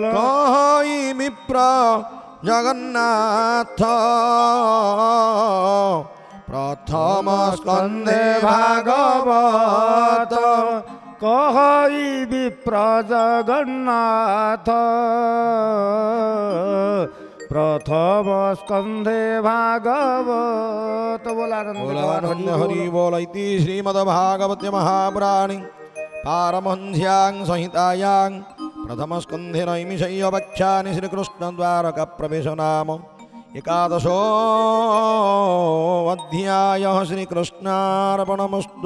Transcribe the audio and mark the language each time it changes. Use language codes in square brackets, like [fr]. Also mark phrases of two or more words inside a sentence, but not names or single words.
[or] କହି ବିପ୍ର ଜଗନ୍ନାଥ ପ୍ରଥମ ସ୍କନ୍ଧେ ଭାଗବତ କହି ବିପ୍ର ଜଗନ୍ନାଥ ପ୍ରଥମ ସ୍କନ୍ଧେ ଭାଗବତ [sa] बोलानंद हरि बोल इति श्रीमद्भागवते महापुराणे पारमहंस्यां संहितायां प्रथमस्कन्धे नैमिषय्यवख्यानि श्रीकृष्णद्वारकाप्रवेशो नाम एकादशोऽध्यायः श्रीकृष्णार्पणमस्तु।